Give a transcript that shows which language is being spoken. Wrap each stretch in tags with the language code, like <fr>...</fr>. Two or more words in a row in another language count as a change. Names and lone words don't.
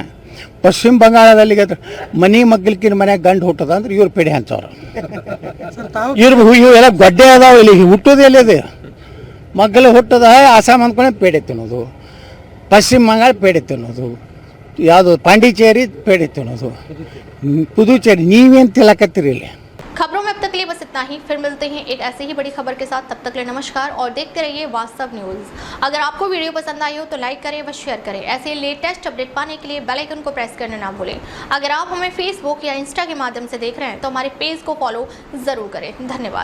<kn>ಪಶ್ಚಿಮ ಬಂಗಾಳದಲ್ಲಿ ಮನಿ ಮಗ್ಗಲ್ಕಿನ ಮನ್ಯಾಗ ಗಂಡು ಹುಟ್ಟದ ಅಂದ್ರೆ ಇವ್ರು ಪೇಡೆ ಹಂಚವ್ರು. ಇವೆಲ್ಲ ಗೊಡ್ಡೆ ಅದಾವ. ಇಲ್ಲಿ ಹುಟ್ಟೋದು ಎಲ್ಲಿದೆ? ಮಗ್ಗಲು ಹುಟ್ಟದ ಆಸಾಮ್ ಅಂದ್ಕೊಂಡೆ ಪೇಡೆ ತಿನ್ನೋದು, ಪಶ್ಚಿಮ ಬಂಗಾಳ ಪೇಡೆ ತಿನ್ನೋದು, ಯಾವುದು ಪಾಂಡಿಚೇರಿ ಪೇಡೆ ತಿನ್ನೋದು, ಪುದುಚೇರಿ. ನೀವೇನು ತಿಳಕತ್ತೀರಿ ಇಲ್ಲಿ?</kn> <hi>खबरों में अब तक के लिए बस इतना ही। फिर मिलते हैं एक ऐसे ही बड़ी खबर के साथ। तब तक के लिए नमस्कार और देखते रहिए वास्तव न्यूज़। अगर आपको वीडियो पसंद आई हो तो लाइक करें व शेयर करें। ऐसे</hi> <en>latest update</en> <hi>पाने के लिए</hi> <en>bell icon</en> <hi>को प्रेस करना ना भूलें। अगर आप हमें फेसबुक या इंस्टा के माध्यम से देख रहे हैं तो हमारे पेज को फॉलो ज़रूर करें।</hi>